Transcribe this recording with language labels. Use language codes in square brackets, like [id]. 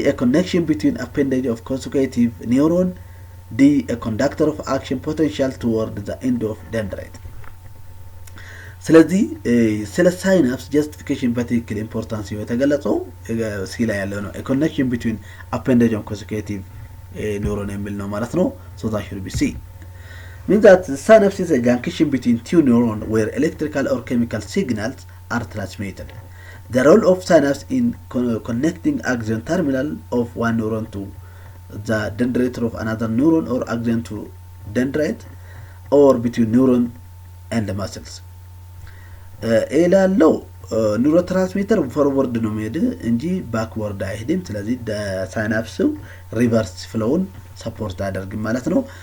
[en] A connection between appendage of consecutive neuron. D. A conductor of action potential toward the end of dendrite. [am] ስለዚህ ስለ ሳይናፕስ ጀስቲፊኬሽን በትክክል ኢምፖርታንስ የተገለጸው ሲ ላይ ያለው ነው። [en] A connection between appendage of consecutive neuron [am] የሚል ነው ማለት ነው። [en] So that should be C. Means that synapse is a junction between two neurons where electrical or chemical signals are transmitted. The role of synapse in connecting axon terminal of one neuron to the dendrite of another neuron or axon to dendrite or between neuron and the muscles. [am] ላለው ኒውሮትራንስሚተር ፎርወርድ ነው የሚሄድ እንጂ ባክወርድ አይሄድም። ስለዚህ ሳይናፕስ ሪቨርስ ፍሎውን ሰፖርት አያደርግም ማለት ነው።